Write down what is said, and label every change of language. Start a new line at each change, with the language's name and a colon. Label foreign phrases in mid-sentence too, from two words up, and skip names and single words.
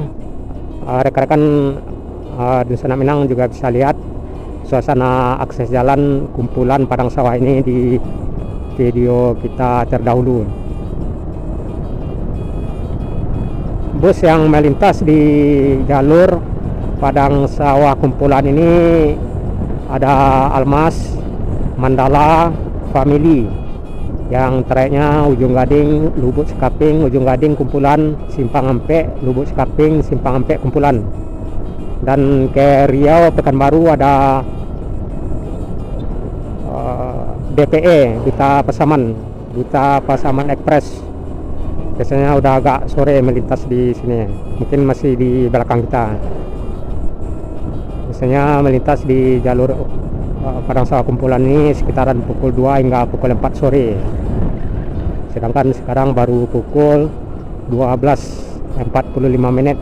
Indonesian: Rekan-rekan di Senak Minang juga bisa lihat suasana akses jalan kumpulan padang sawah ini di video kita terdahulu. Bus yang melintas di jalur padang sawah kumpulan ini ada Almas, Mandala, Family, yang trayeknya Ujung Gading, Lubuk Sekaping, Ujung Gading kumpulan, Simpang Ampek, Lubuk Sekaping, Simpang Ampek kumpulan. Dan ke Riau Pekanbaru ada DPE, Duta Pasaman Express. Biasanya udah agak sore melintas di sini, mungkin masih di belakang kita. biasanya melintas di jalur Padang Sawah Kumpulan ini sekitaran pukul 2 hingga pukul 4 sore. Sedangkan sekarang baru pukul 12.45.